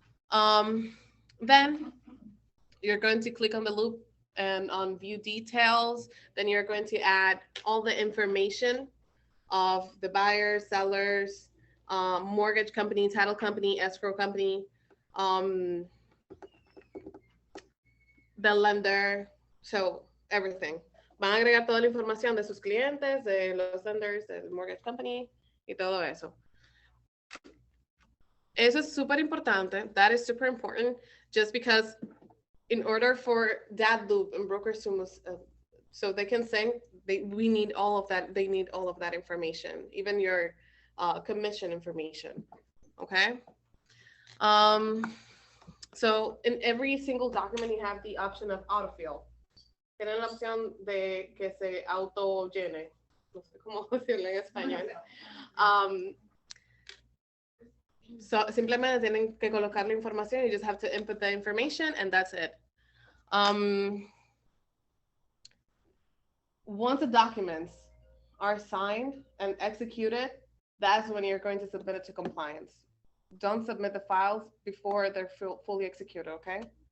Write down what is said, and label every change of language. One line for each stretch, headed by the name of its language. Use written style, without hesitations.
English: Then you're going to click on the loop and on view details. Then you're going to add all the information of the buyers, sellers, mortgage company, title company, escrow company, the lender, so everything.
Spanish: Van a agregar toda la información de sus clientes, de los lenders, del mortgage company y todo eso. Eso es súper importante.
English: That is super important just because in order for that loop and broker sumos, so they can sync, we need all of that. They need all of that information, even your commission information. Okay. So in every single document, you have the option of autofill.
Spanish: Tienen la opción de que se auto llene. No sé cómo decirlo en español. So simplemente tienen que colocar la información.
English: You just have to input the information and that's it. Once the documents are signed and executed, that's when you're going to submit it to compliance. Don't submit the files before they're fully executed, okay?